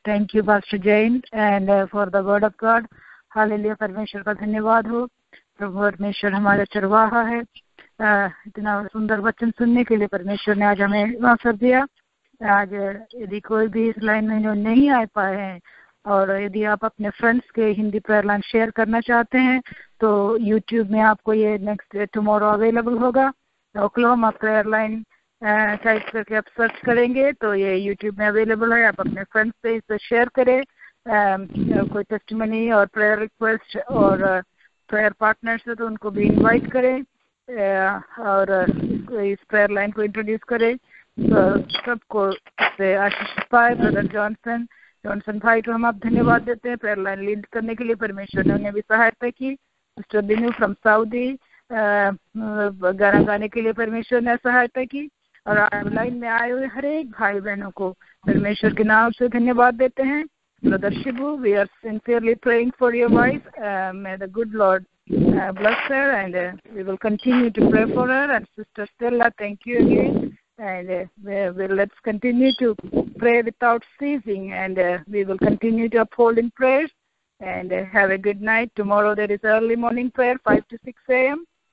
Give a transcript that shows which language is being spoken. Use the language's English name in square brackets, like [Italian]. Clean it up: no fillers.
[English] Thank you, Pastor Jain, and for the word of God. [Hindi] Hallelujah. परमेश्वर का धन्यवाद हो। प्रभु परमेश्वर हमारा चरवाहा है। इतना सुंदर वचन सुनने के लिए परमेश्वर ने आज हमें अवसर दिया। आज यदि कोई भी इस लाइन में जो नहीं आ पाए हैं और यदि आप अपने फ्रेंड्स के हिंदी प्रेयर लाइन शेयर करना चाहते हैं तो YouTube में आपको ये नेक्स्ट टुमारो अवेलेबल होगा। ओक्लाहोमा प्रेयर लाइन टाइप करके आप सर्च करेंगे तो ये YouTube में अवेलेबल है। आप अपने फ्रेंड्स से इसे शेयर करें। कोई टेस्टिमनी और प्रेयर रिक्वेस्ट और प्रेयर पार्टनर्स है तो उनको भी इनवाइट करें और इस प्रेयर लाइन को इंट्रोड्यूस करें तो सबको इससे आशीष पाए। ब्रदर जॉनसन भाई को हम आप धन्यवाद देते हैं प्रेयर लाइन लीड करने के लिए। परमेश्वर ने उन्हें भी सहायता की। मिस्टर दिनू फ्रॉम सऊदी गाना गाने के लिए परमेश्वर ने सहायता की। और लाइन में आए हुए हर एक भाई बहनों को परमेश्वर के नाम से धन्यवाद देते हैं। [English] Brother Shibu, we are sincerely praying for your wife. May the good lord bless her and we will continue to pray for her. And Sister Stella, thank you again. And let's continue to pray without ceasing, and we will continue to uphold in prayers. And have a good night. Tomorrow there is early morning prayer, 5 to 6 a.m.